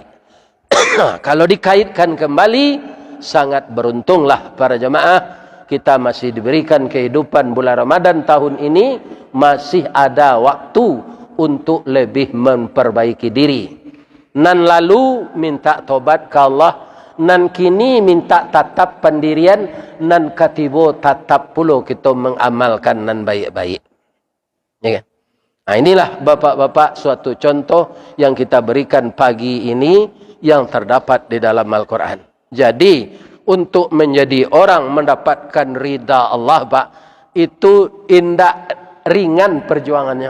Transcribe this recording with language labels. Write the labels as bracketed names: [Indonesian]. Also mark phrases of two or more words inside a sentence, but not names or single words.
[Indonesian] Kalau dikaitkan kembali, sangat beruntunglah para jemaah. Kita masih diberikan kehidupan bulan Ramadan tahun ini, masih ada waktu untuk lebih memperbaiki diri. [Minangkabau] Nan lalu minta tobat ke Allah, nan kini minta tatap pendirian, nan katibo tatap pulo kita mengamalkan nan baik-baik. [Indonesian] Ya kan? Inilah bapak-bapak suatu contoh yang kita berikan pagi ini yang terdapat di dalam Al-Quran. Jadi untuk menjadi orang mendapatkan ridha Allah, Pak, itu indah ringan perjuangannya.